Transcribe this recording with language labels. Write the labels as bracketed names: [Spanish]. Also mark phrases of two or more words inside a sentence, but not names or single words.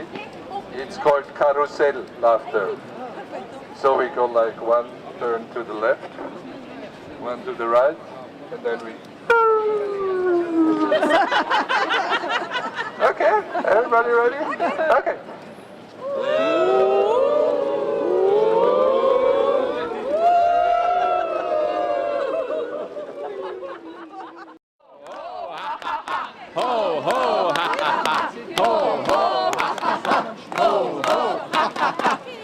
[English] It's called carousel laughter. So we go like one turn to the left, one to the right, and then we... Yeah? Everybody ready? Okay. Ho, ho, ha, ha, ha. Ho, ho, ha, ha, ha. Ho, ho, ha, ha, ha.